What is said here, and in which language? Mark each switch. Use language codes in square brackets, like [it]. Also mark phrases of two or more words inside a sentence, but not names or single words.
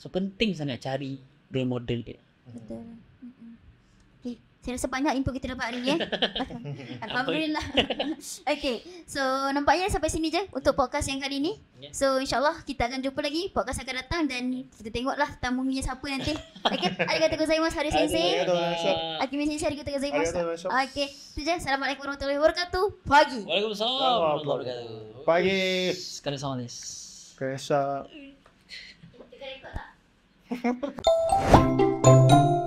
[ms] So penting sangat cari role model dia. Betul. Okay. Saya rasa banyak info kita dapat hari ni Alhamdulillah. Okay. So nampaknya sampai sini je untuk podcast yang kali ni. So insyaAllah kita akan jumpa lagi podcast akan datang dan kita tengoklah tamunya siapa nanti. Okay. [ja] ありがとうございます Haris 先生。Akimi 先生ありがとうございます. [ms] Okay. Itu je. [ar] السلام عليكم ورحمة الله وبركاته. [ms] Pagi. [ar] وعليكم السلام ورحمة الله وبركاته. [ms] Pagi. Sekali-sama desu. Kerasa. Kita rekod tak?